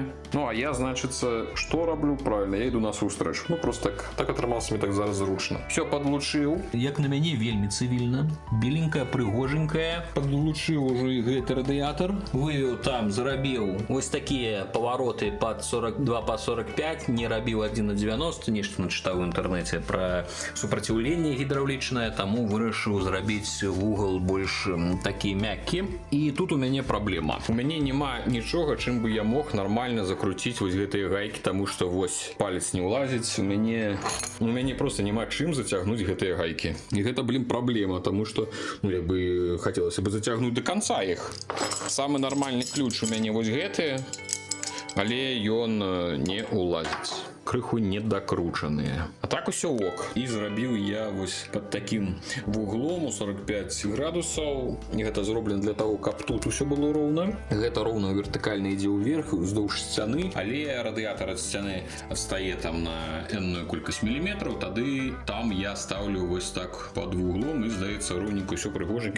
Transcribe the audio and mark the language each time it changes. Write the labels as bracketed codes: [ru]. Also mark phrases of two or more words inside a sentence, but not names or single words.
[be] Ну, а я, значыцца, [ru] что роблю? Правильно, я иду насустрач. [be] Ну, просто так атрымалася мне так зараз зручна. [ru] Все подлучил. [be] Як на мяне, вельмі цивільна. Беленькая, прыгоженькая. [ru] Подлучил уже и гэты радиатор. [be] Вывел там, зарабіў ось [ru] такие повороты под [be] 42 по 45, не рабіў 1/90, нешта начитаў [ru] в интернете про [be] супраціўленне гідраўлічнае, таму вырашыў зрабіць вугол больш такі мяккі. І тут у мяне праблема. У мяне нема нічога, чым бы я мог нормально закруціць вось гэтыя гайкі, [ru] тому что [be] вось палец не ўлазіць. У мяне просто няма чым зацягнуць гэтыя гайкі. І гэта, блин, праблема, [ru] тому что, ну, [be] як бы [ru] хотелось бы зацягнуць до конца іх. [be] Самы нормальны ключ у мяне вось гэты, але ён не ўлазіць. Крыху недокручаныя. А так усё ок. І зрабіў я вось [ru] под таким [be] вуглом у 45 градусаў. І гэта зроблена [ru] для того, [be] каб тут усё было роўна. Гэта роўна вертыкальна ідзе ўверх уздоўж сцяны, але радыятар ад сцяны адстае там на энную колькасць міліметраў, тады там я ставлю вось так под вуглом і здаецца роўненько ўсё прыгоженька.